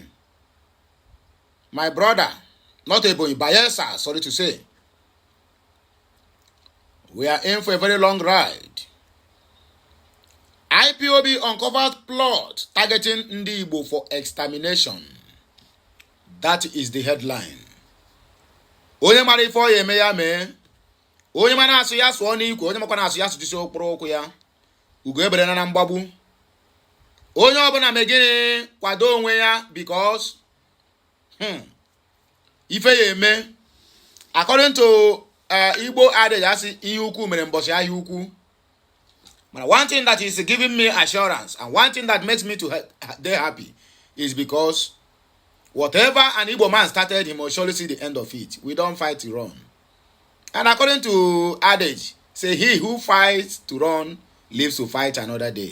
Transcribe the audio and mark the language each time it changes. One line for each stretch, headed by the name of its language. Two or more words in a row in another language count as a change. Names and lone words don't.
English: My brother, not Ebonyi, Bayelsa, sorry to say. We are in for a very long ride. IPOB uncovered plot targeting Ndigbo for extermination. That is the headline.
Igbo: Onye mara ife oya eme ya mee. Onye mana asu ya suo n'ikwe, onye makwana asu ya su jisi okporo okwu ya. Ugo ebere na mgbagbu. Onye ọbụla megide kwado onwe ya
English: because
Igbo: ife ya eme.
English: According to Igbo adage,
Igbo: asi ihe ukwu mere mbosi ahịa ukwu.
English: But one thing that is giving me assurance and one thing that makes me to they happy is because whatever an Igbo man started, he must surely see the end of it. We don't fight to run. And according to adage, say he who fights to run lives to fight another day.